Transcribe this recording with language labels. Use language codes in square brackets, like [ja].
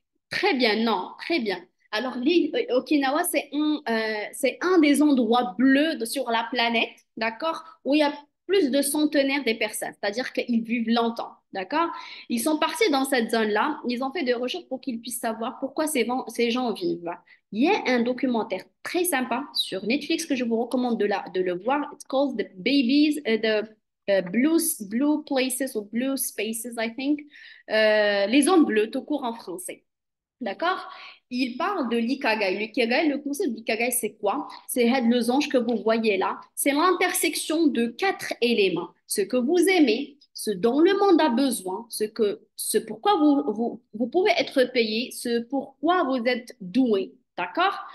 [fr] Très bien, non, très bien. Alors, l'île Okinawa, c'est un des endroits bleus sur la planète, d'accord, où il y a plus de centenaires des personnes, c'est-à-dire qu'ils vivent longtemps, d'accord? Ils sont partis dans cette zone-là, ils ont fait des recherches pour qu'ils puissent savoir pourquoi ces gens vivent. Il y a un documentaire très sympa sur Netflix que je vous recommande de le voir. [en] It's called The Babies, Blue Places or Blue Spaces, I think. [fr] Les zones bleues, tout court en français. D'accord? Il parle de l'ikigai. L'ikigai, le concept d'ikigai, c'est quoi? C'est le losange que vous voyez là. C'est l'intersection de quatre éléments. Ce que vous aimez, ce dont le monde a besoin, ce pourquoi vous pouvez être payé, ce pourquoi vous êtes doué. D'accord?